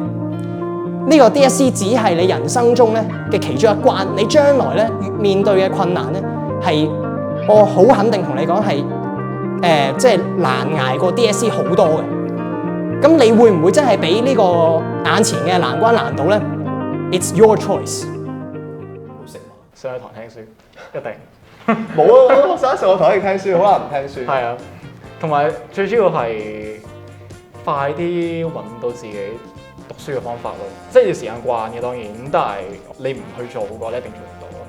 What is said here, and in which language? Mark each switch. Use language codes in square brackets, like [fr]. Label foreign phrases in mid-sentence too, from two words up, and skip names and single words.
[yue] 呢個 DSE 只係你人生中咧嘅其中一關，你將來咧面對嘅困難咧係我好肯定同你講係即係難捱過 DSE 好多嘅。咁你會唔會真係俾呢個眼前嘅難關難到咧 ？ [en] It's your choice。 [yue] 上去堂聽書，一定。冇啊！我上一堂去聽書，好難唔聽書。係啊，同埋最主要係快啲揾到自己讀書嘅方法咯。即係要時間慣嘅當然，咁但係你唔去做嘅話，你一定做唔到咯。